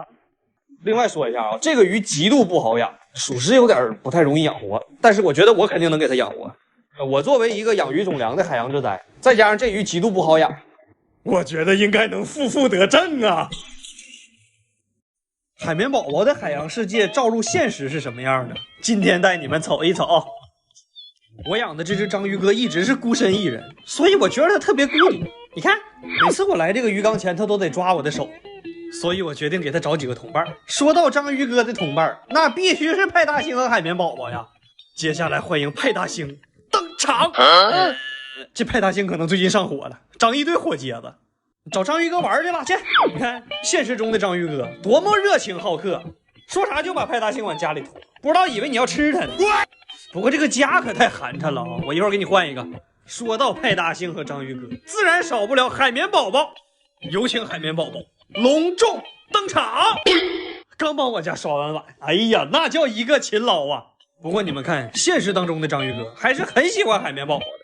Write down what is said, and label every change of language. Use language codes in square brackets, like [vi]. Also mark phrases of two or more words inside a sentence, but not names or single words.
[zh] 另外說一下啊，這個魚極度不好養，屬實有點不太容易養活，但是我覺得我肯定能給它養活。我作為一個養魚種糧的海洋之災，再加上這魚極度不好養，我覺得應該能負負得正啊！海綿寶寶的海洋世界照入现实是什麼樣的？今天帶你們瞅一瞅。我養的這隻章魚哥一直是孤身一人，所以我覺得它特別孤獨。你看，每次我來這個魚缸前，它都得抓我的手，所以我決定給它找幾個同伴。說到章魚哥的同伴，那必須是派大星和海綿寶寶呀。接下來歡迎派大星登場。這派大星可能最近上火了，長一堆火疖子。找章魚哥玩去了，去！你看現實中的章魚哥多麼熱情好客，說啥就把派大星往家裡拖，不知道以為你要吃他呢。不過這個家可太寒碜了啊！我一會兒給你換一個。說到派大星和章魚哥，自然少不了海綿寶寶。有請海綿寶寶隆重登場。剛幫我家刷完碗，哎呀，那叫一個勤勞啊！不過你們看，現實當中的章魚哥還是很喜歡海綿寶寶的。